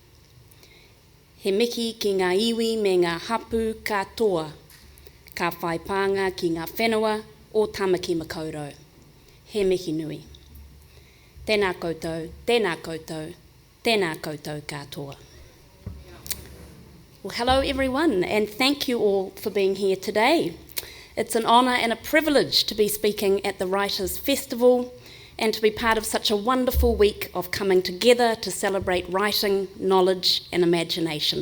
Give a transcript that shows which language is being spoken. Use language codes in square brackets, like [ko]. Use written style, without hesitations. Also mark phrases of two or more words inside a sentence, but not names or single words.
[mi] He mihi ki ngā iwi me ngā hapu katoa, ka whai pānga ki ngā whenua o Tāmaki Makaurau. He mihi nui. Tēnā koutou, tēnā koutou, tēnā koutou katoa. [en] Well, hello everyone, and thank you all for being here today. It's an honour and a privilege to be speaking at the Writers' Festival and to be part of such a wonderful week of coming together to celebrate writing, knowledge and imagination.